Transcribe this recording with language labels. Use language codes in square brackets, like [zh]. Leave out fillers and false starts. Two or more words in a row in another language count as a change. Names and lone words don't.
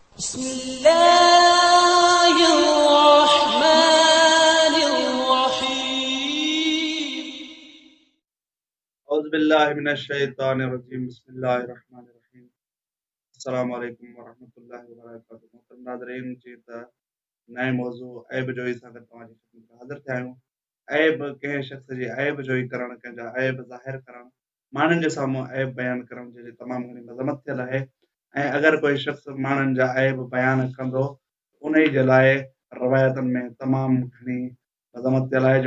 [ar] بسم الله الرحمن الرحيم. أعوذ بالله من الشيطان الرجيم بسم الله الرحمن الرحيم السلام عليكم ورحمة الله وبركاته [sd] محترم नाज़रीन जी त नए मौज़ू ऐब जो ई सां गॾु तव्हांजी ख़िदमत में हाज़िर थिया आहियूं। ऐब कंहिं शख़्स जी ऐब जो ई करणु, कंहिंजा ऐब ज़ाहिर करणु, माण्हुनि जे साम्हूं ऐब बयानु करणु जंहिंजी तमामु घणी मज़मत थियल आहे। ऐं अगरि कोई शख़्स माण्हुनि जा ऐब बयानु कंदो उन ई जे लाइ रवायतुनि में तमामु घणी मज़मत थियल आहे।